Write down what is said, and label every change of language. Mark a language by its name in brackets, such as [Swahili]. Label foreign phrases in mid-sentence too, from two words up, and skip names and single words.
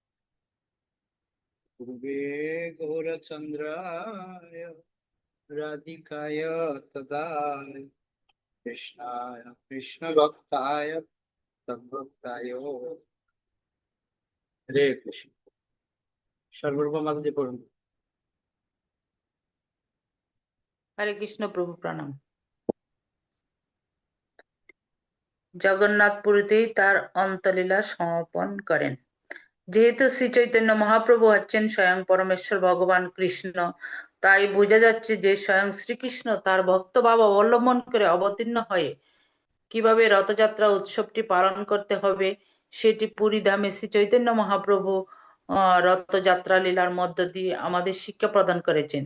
[Sanskrit] पूर्वे गौरचंद्राय राधिकाय तदाय कृष्णाय कृष्ण भक्ताय तद्भक्ताय हरे कृष्ण [Bangla] সর্বপ্রথম মাতাজি পড়ুন। হরে কৃষ্ণ প্রভু প্রণাম। জগন্নাথপুরীতেই তার অন্তলীলা সমাপন করেন। যেহেতু শ্রী চৈতন্য মহাপ্রভু হচ্ছেন স্বয়ং পরমেশ্বর ভগবান কৃষ্ণ, তাই বোঝা যাচ্ছে যে স্বয়ং শ্রীকৃষ্ণ তার ভক্তভাব অবলম্বন করে অবতীর্ণ হয়ে কিভাবে রথযাত্রা উৎসবটি পালন করতে হবে সেটি পুরী ধামে শ্রী চৈতন্য মহাপ্রভু রথযাত্রা লীলার মধ্য দিয়ে আমাদের শিক্ষা প্রদান করেছেন।